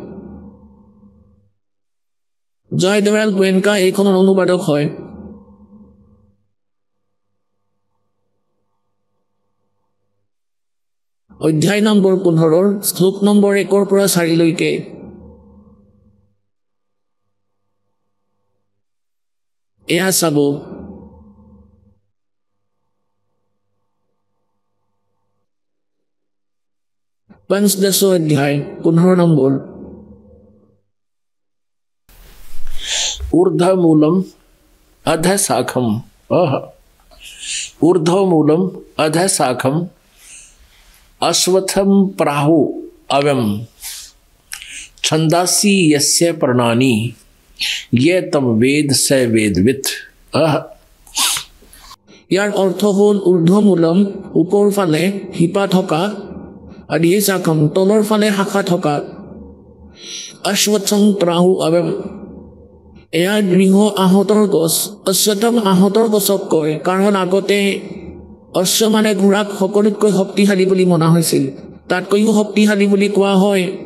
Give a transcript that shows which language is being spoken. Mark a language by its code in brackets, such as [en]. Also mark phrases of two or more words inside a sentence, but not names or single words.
[as] জয়দয়াল গোৱেংকা এইখনৰ অনুবাদক হয় অধ্যায় নম্বৰ ১৫ শ্লোক নম্বৰ ১ৰ পৰা ৪লৈকে এয়া চাব পঞ্চদশ অধ্যায় ১৫ নম্বৰ [sa] ऊर्ध्वमूलम अधशाखम ऊर्ध्वमूलम अधशाखम अश्वत्थम प्राहु अवम छंदासी यस्य प्रणानी ये तम वेद स वेदवित [as] ইয়াৰ অৰ্থ হ'ল ঊৰ্ধ্বমূলম ওপৰ ফালে শিপা থকা আৰু এই শাখম তলৰ ফালে শাখা থকা [sa] अश्वत्थम प्राहु अवम [as] এয়া গৃহ আহঁতৰ গছ অশ্বত্থম আহঁতৰ গছক কয় কাৰণ আগতে অশ্ব মানে ঘোঁৰাক সকলোতকৈ শক্তিশালী বুলি মনা হৈছিল তাতকৈও শক্তিশালী বুলি